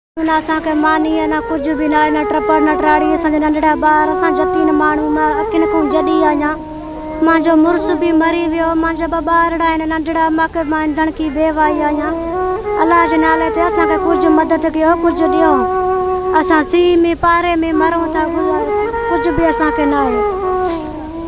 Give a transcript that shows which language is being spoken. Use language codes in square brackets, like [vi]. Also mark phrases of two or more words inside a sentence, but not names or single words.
[sd] ना असांखे मानी ना कुछ भी ना न टपड़ न टाड़ी असांजा नंढड़ा ॿार असां जतीन माण्हू मां अखियुनि खां जॾी आहियां। मुंहिंजो मुड़ुस बि मरी वियो, मुंहिंजा ॿ ॿार आहिनि नंढड़ा, मूंखे मां धणकी बेवाई आहियां। अलाह जे नाले ते असांखे कुझु मदद कयो, कुझु ॾियो। असां सीउ में पारे में मरूं था, कुझु बि असांखे न आहे।